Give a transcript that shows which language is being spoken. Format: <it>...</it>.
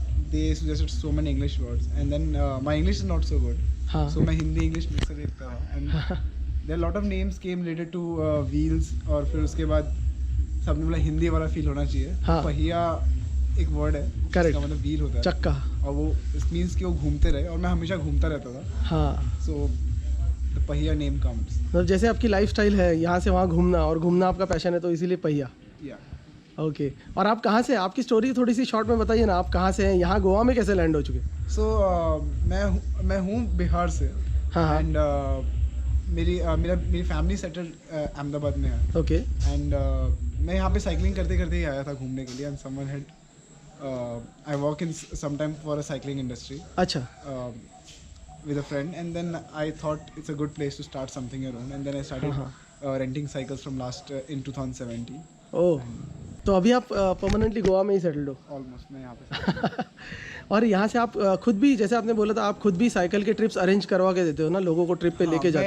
<en>They suggested so many English words, and then my English is not so good. So</en> <hi>मैं Hindi English mix कर देखता था,</hi> <en>and there are a lot of names came related to wheels,</en> <hi>और फिर उसके बाद सबने बोला हिंदी वाला फील होना चाहिए। पहिया एक वर्ड है, इसका मतलब व्हील होता है, चक्का, और वो इट मीन्स कि वो घूमते रहे, और मैं हमेशा घूमता रहता था। हाँ।</hi> <en>So the पहिया name comes.</en> <hi>तो जैसे आपकी लाइफस्टाइल है यहाँ से वहाँ घूमना, और घूमना आपका पैशन है, तो इसीलिए पहिया।</hi> <en>या</en> <hi>ओके और आप कहाँ से, आपकी स्टोरी थोड़ी सी शॉर्ट में बताइए ना, आप कहाँ से हैं, यहाँ गोवा में कैसे लैंड हो चुके? सो मैं हूँ बिहार से हाँ एंड मेरी फैमिली सेटल्ड अहमदाबाद में है</hi> <en>okay</en> <hi>एंड मैं यहाँ पे साइकिलिंग करते करते ही आया था घूमने के लिए</hi> <en>and someone had I work in some time for a cycling industry</en> <hi>अच्छा</hi> <en>with a friend and then I thought it's a good place to start something your own and then I started renting cycles from in 2017</en> <hi>ओह तो अभी आप permanently Goa में ही settled हो? Almost मैं यहाँ पे और यहाँ से आप खुद भी, जैसे आपने बोला था, आप खुद भी साइकिल के ट्रिप्स अरेंज करवा के देते हो ना, लोगों को ट्रिप पे लेके जाते</hi>